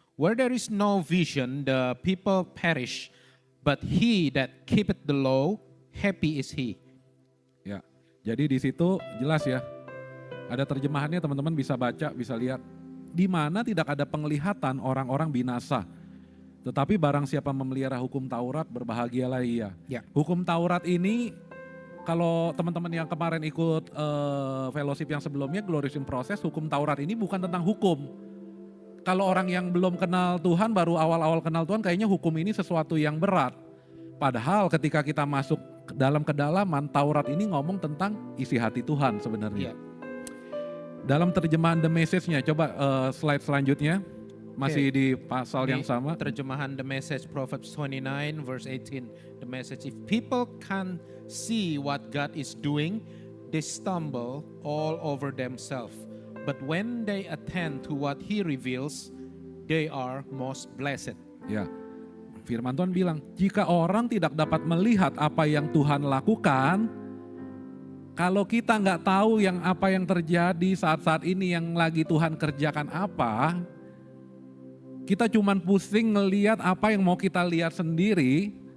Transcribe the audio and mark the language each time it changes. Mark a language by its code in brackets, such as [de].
[en] Where there is no vision, the people perish, but he that keepeth the law, happy is he. [id] Ya, jadi di situ jelas ya. Ada terjemahannya teman-teman bisa baca, bisa lihat. Di mana tidak ada penglihatan orang-orang binasa. Tetapi barang siapa memelihara hukum Taurat berbahagialah ia. Ya. Hukum Taurat ini kalau teman-teman yang kemarin ikut fellowship yang sebelumnya Glorious in Process, hukum Taurat ini bukan tentang hukum. Kalau orang yang belum kenal Tuhan, baru awal-awal kenal Tuhan kayaknya hukum ini sesuatu yang berat. Padahal ketika kita masuk dalam kedalaman, Taurat ini ngomong tentang isi hati Tuhan sebenarnya. Ya. Dalam terjemahan The Message-nya, coba slide selanjutnya, masih di pasal yang sama. Terjemahan The Message, [en] Proverbs 29 verse 18. The Message, if people can see what God is doing, they stumble all over themselves. But when they attend to what He reveals, they are most blessed. [id] Ya, firman Tuhan bilang, jika orang tidak dapat melihat apa yang Tuhan lakukan, kalau kita nggak tahu apa yang terjadi saat-saat ini yang lagi Tuhan kerjakan apa, kita cuman pusing ngelihat apa yang mau kita lihat sendiri.